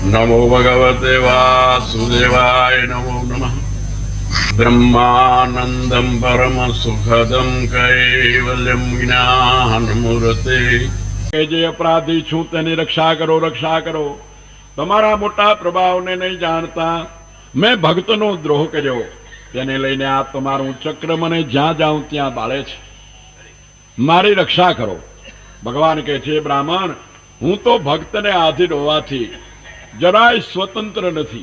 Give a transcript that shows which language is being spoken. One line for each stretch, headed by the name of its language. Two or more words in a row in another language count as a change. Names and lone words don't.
Sanskrit: नमो भगवते वासुदेवाय नमो नमः। ब्रह्मानंदं परम सुखदं कैवल्यं ज्ञानमूर्ते।
Gujarati: કે જે અપરાધી છું તેની રક્ષા કરો, રક્ષા કરો. તમારા મોટા પ્રભાવને નહીં જાણતા મેં ભક્તનો દ્રોહ કર્યો, તેને લઈને આ તમારું ચક્ર મને જ્યાં જાઉં ત્યાં બાળે છે. મારી રક્ષા કરો. ભગવાન કહે છે, બ્રાહ્મણ, હું તો ભક્તને આધીન હોવાથી જરાય સ્વતંત્ર નથી.